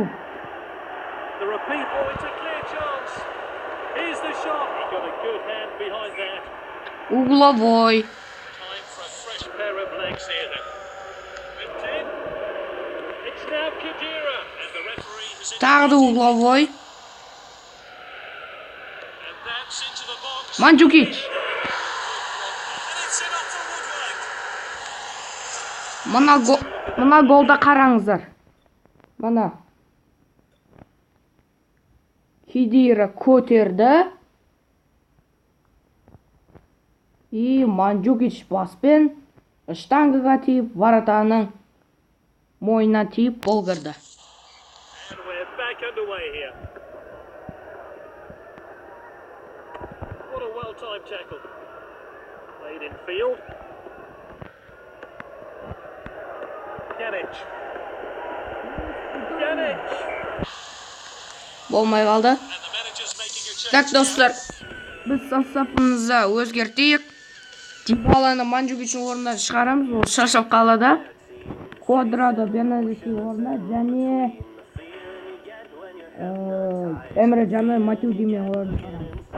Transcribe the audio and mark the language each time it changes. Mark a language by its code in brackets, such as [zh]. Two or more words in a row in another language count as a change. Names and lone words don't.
[en] The repeat. Oh, it's a clear chance. Here's the shot. He got a good hand behind that. [ru] Угловой. [en] Pair of legs here then. It's now Khedira and the referee has [kk] Тағы да угловой. [en] and that's into the box. Манджукич. And it's in off the woodwork. [kk] Мына голда қараңыздар. Мына Khedira көтерді. И Манджукич баспен штангыға тиіп, воротаның мойнына тиіп гол кірді. [en] And we're back underway here. What a well-timed tackle. Played in field. Pjanic. [kk] Болмай қалды. [en] And the manager's making a change. [kk] Так, достар, біз составымызды өзгертейік. Дибаланы Манджукичтің орнына шығарамыз, ол шаршап қалады. Квадрадо Бернандестің орнына және Эмре Can Матеудимен орнына шығарамыз.